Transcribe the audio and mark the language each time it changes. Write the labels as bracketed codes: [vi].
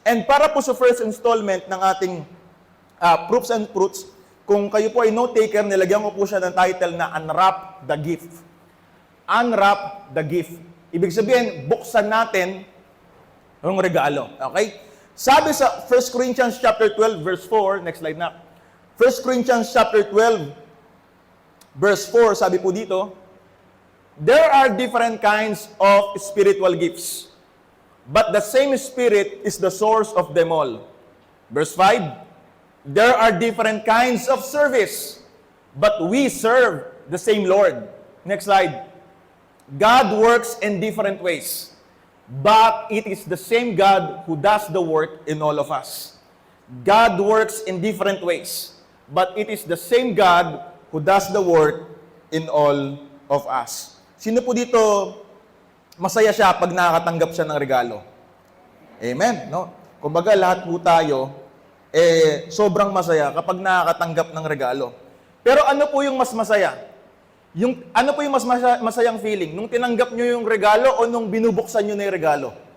[tl] And para po sa first installment ng ating proofs and fruits, kung kayo po ay note-taker, nilagyan ko po siya ng title na Unwrap the Gift. [en] Unwrap the gift. [tl] Ibig sabihin, buksan natin ang regalo. Okay? Sabi sa 1 Corinthians chapter 12, verse 4, next slide na. [en] 1 Corinthians chapter 12, verse 4, [tl] sabi po dito, [en] there are different kinds of spiritual gifts, but the same Spirit is the source of them all. Verse 5, there are different kinds of service, but we serve the same Lord. Next slide. God works in different ways, but it is the same God who does the work in all of us. God works in different ways, but it is the same God who does the work in all of us. [tl] Sino po dito masaya siya pag nakakatanggap siya ng regalo? Amen, no? Kumbaga lahat po tayo sobrang masaya kapag nakakatanggap ng regalo. Pero ano po yung mas masaya? Ano po yung mas masayang feeling? Nung tinanggap nyo yung regalo o nung binubuksan nyo na yung regalo?